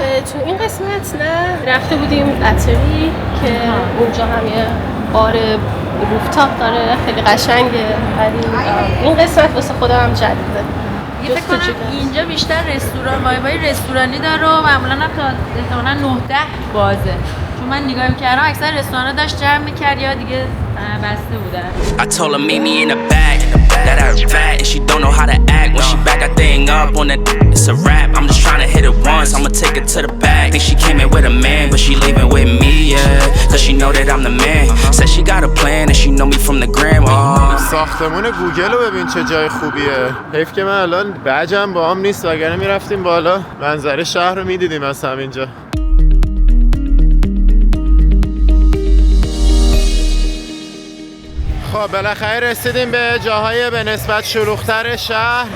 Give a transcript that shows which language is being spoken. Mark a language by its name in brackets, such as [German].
[Persian] تو این قسمت نه، رفته بودیم اتری که اونجا هم یه بار روفتاپ داره خیلی قشنگه ولی این قسمت واسه خودم هم جدیده. فکر کنم اینجا بیشتر رستوران وایبای رستورانی داره و معمولا هم تا احتمالاً 9-10 بازه. چون من نگاه می‌کردم اکثر رستوران‌ها داشت جمع می‌کرد یا دیگه بسته بودن. [English] I told her meet me in the back, that I fat and she don't know how to act. When she back that thing up on that, it's a rap. I'm just trying to hit it once, I'ma take it to the back. Think she came in with a man, but she leaving with me, yeah. Cause she know that I'm the man. Said she got a plan and she know me from the gram. [Persian] ساختمون گوگل رو ببین چه جای خوبیه. حیف که من الان بجم با هم نیست وگرنه میرفتیم بالا منظره شهر رو میدیدیم از همینجا. خب بالاخره رسیدیم به جاهای به نسبت شلوغ‌تر شهر.